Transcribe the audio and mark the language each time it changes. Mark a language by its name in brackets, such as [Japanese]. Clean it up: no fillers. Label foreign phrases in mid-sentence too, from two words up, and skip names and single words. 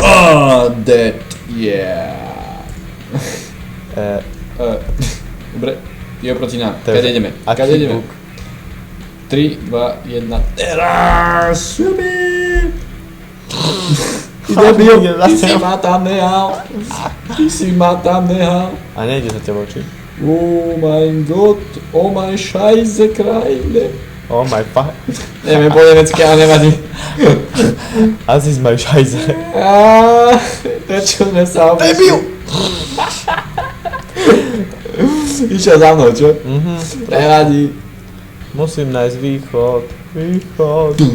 [English] Dead, yeah. [Slovak] Dobre, je proti nám. Kade ideme? Kade ideme? 3, 2, 1, teraz! Ty debil, ty si ma tam nehal. Ty si ma tam nehal. A nejde za tebou, či? [German] Oh mein Gott, oh mein Scheiße, Kreide. [English] Oh my fuck. [Slovak] Neviem po nemecky, ale nevadí. Asi z mojej šajze. Prečo sme sa obišli? Debil! Išiel za mnou, čo? Prevadí. Musím nájsť východ. Východ.